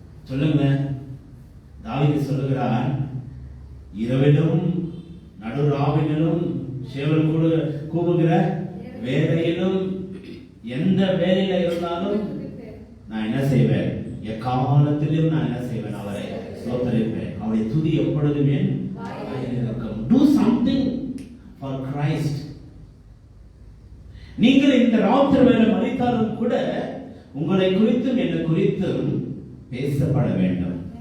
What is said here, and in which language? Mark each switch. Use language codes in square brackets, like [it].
[ta] சொல்லுங்க. தாவீது சொல்லுகிறான், இரவிலும் நடுராவிலும் சேவல் கூவுகிற வேலையிலும் எந்த வேலையில இருந்தாலும் நான் என்ன செய்வேன்? எக்காலத்திலும் நான் என்ன செய்வேன்? அவரை ஸ்தோத்திரிப்பேன். அவருடைய துதி எப்பொழுதும் என் வாயில் இருக்கும். [en] Do something for Christ. [ta] நீங்கள் இந்த ராத்திரி வேலை மறித்தாலும் கூட உங்களை குறித்தும் என்னை குறித்தும் பேசப்பட வேண்டும்.